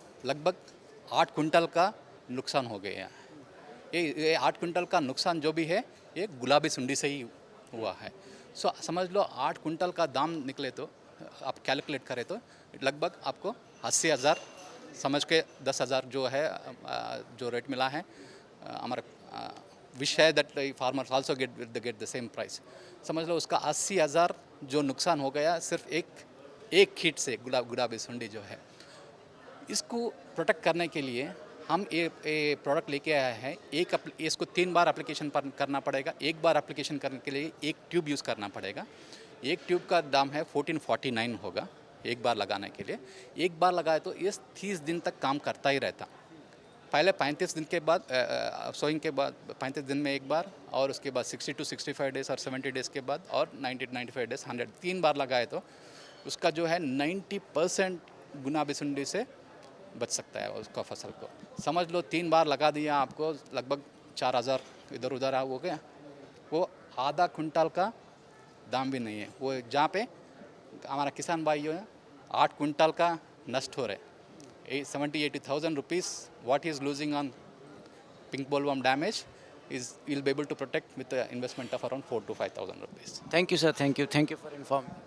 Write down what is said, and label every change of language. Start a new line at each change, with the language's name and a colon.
Hindi: लगभग 8 कुंटल का नुकसान हो गया है। ये 8 कुंटल का नुकसान जो भी है ये गुलाबी सुंडी से ही हुआ है। सो समझ लो 8 कुंटल का दाम निकले तो आप कैलकुलेट करें तो लगभग आपको 80,000 समझ के 10,000 जो है जो रेट मिला है हमारा
English: wish है that the farmers also get the same price.
Hindi: समझ लो उसका 80,000 जो नुकसान हो गया सिर्फ एक कीट से गुलाबी सुंडी जो है। इसको प्रोटेक्ट करने के लिए हम ये प्रोडक्ट लेके आए हैं। इसको 3 बार एप्लीकेशन करना पड़ेगा। एक बार एप्लीकेशन करने के लिए एक ट्यूब यूज़ करना पड़ेगा। एक ट्यूब का दाम है 1449 होगा एक बार लगाने के लिए। एक बार लगाए तो ये 30 दिन तक काम करता ही रहता। पहले 35 दिन के बाद सोइंग के बाद 35 दिन में एक बार, और उसके बाद 60 to 65 डेज़ और 70 डेज़ के बाद, और 90 to 95 डेज़ 100 3 बार लगाए तो उसका जो है 90% गुलाबी सुंडी से बच सकता है उसका फसल को। समझ लो 3 बार लगा दिया, आपको लगभग 4,000 इधर उधर हो गया। वो आधा कुंटल का दाम भी नहीं है। वो जहाँ पे हमारा किसान भाई जो है 8 कुंटल का नष्ट हो रहे
English: 70,000-80,000 rupees what he is losing on pink bollworm damage is he'll be able to protect with the investment of around 4,000 to 5,000 rupees. Thank you, sir. Thank you for informing.